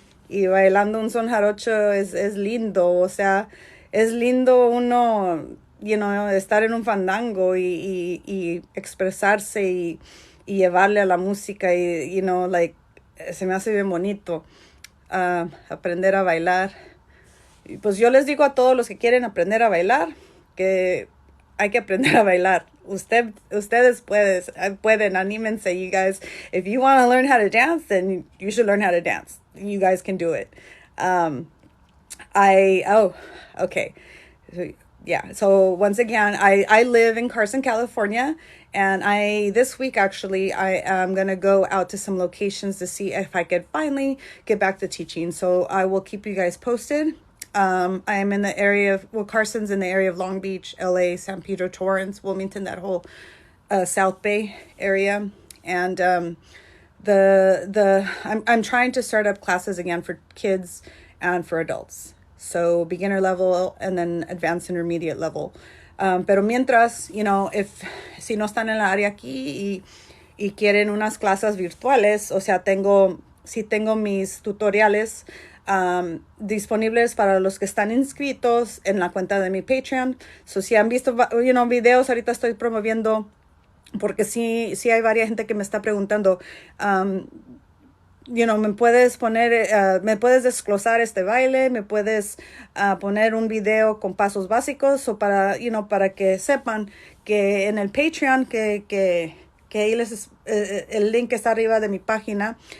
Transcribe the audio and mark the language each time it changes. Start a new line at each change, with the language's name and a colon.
Spanish: Y bailando un son jarocho es lindo, o sea, es lindo uno, estar en un fandango y expresarse y llevarle a la música y, se me hace bien bonito aprender a bailar. Y pues yo les digo a todos los que quieren aprender a bailar que hay que aprender a bailar. Ustedes pueden, anímense,
English: you guys. If you want to learn how to dance, then you should learn how to dance. You guys can do it. Okay. Yeah. So once again, I live in Carson, California, and this week actually I am gonna go out to some locations to see if I could finally get back to teaching. So I will keep you guys posted. I am in the area of, Carson's in the area of Long Beach, LA, San Pedro, Torrance, Wilmington, that whole South Bay area. And I'm trying to start up classes again for kids and for adults. So beginner level and then advanced intermediate level.
Spanish: Pero mientras, si no están en la área aquí y quieren unas clases virtuales, o sea, tengo mis tutoriales disponibles para los que están inscritos en la cuenta de mi Patreon. So, si han visto, videos, ahorita estoy promoviendo, porque sí hay varias gente que me está preguntando, me puedes poner, me puedes desglosar este baile, me puedes poner un video con pasos básicos, o para que sepan que en el Patreon, que ahí el link está arriba de mi página.